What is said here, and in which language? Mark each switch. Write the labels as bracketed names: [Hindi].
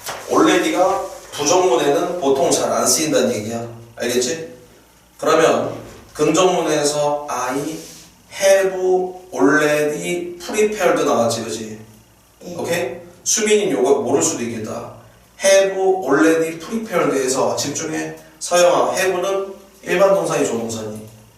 [Korean] already가 부정문에는 보통 잘 안 쓰인다는 얘기야. 알겠지? 그러면 긍정문에서 [English] I have already prepared [Korean] 나왔지 그지? 네. 오케이? 수민이 요거 모를 수도 있겠다. [English] have already prepared [Korean] 에서 집중해. 서영아, have는 일반 동사니 조동사니?